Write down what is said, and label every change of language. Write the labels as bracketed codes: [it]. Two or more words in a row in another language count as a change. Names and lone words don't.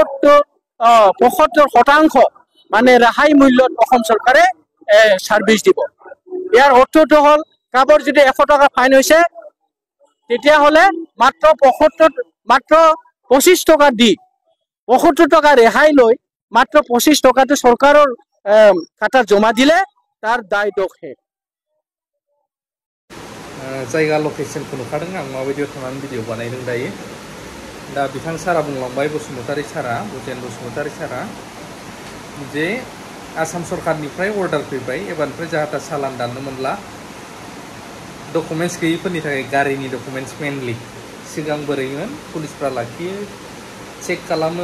[as] 75% মানে ৰেহাই মূল্যত অসম চৰকাৰে সাৰ্ভিস দিব ইয়াৰ অৰ্থটো হ'ল কাবৰ যদি 100 টকা ফাইন হৈছে তেতিয়া হলে মাত্ৰ 25 টকা দি 75 টকা ৰেহাই লৈ মাত্ৰ 25 টকাটো চৰকাৰৰ খাতাত জমা দিলে তার দায় দোষ হে [brx] जायगा लकेशनखौ नुखादों आं माबायदियाव थांनानै भिडिअ बानायदों दायो दा बिथां सारा बुंलांबाय बसुमतारी सारा भुजेन बसुमतारी सारा जे आसाम सरकारनिफ्राय अर्डार फैबाय एबारनिफ्राय जाहाथा चालान दाननो मोनला डकुमेन्ट्स गैयिफोरनि थाखाय गारिनि डकुमेन्ट्स मेनलि सिगां बोरैमोन पुलिसफ्रा लाखियो चेक खालामो